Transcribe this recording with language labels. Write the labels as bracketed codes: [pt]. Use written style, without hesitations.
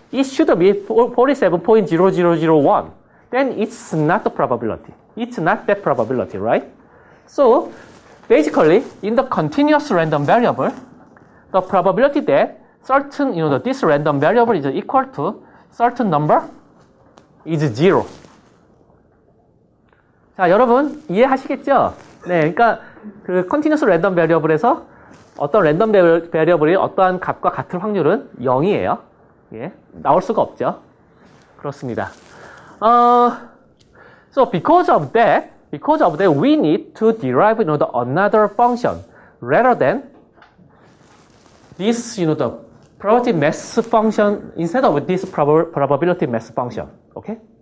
[en] It should be 47.0001. Then it's not the probability. It's not that probability, right? So basically, in the continuous random variable, the probability that certain, this random variable is equal to certain number is 0. [ko] 자, 여러분 이해하시겠죠? 네, 그러니까 그 continuous random variable에서 어떤 랜덤 베리어블이 어떠한 값과 같은 확률은 0이에요. 예, 나올 수가 없죠. 그렇습니다. [en] So because of that, we need to derive another function rather than this, the probability mass function instead of this probability mass function. Okay.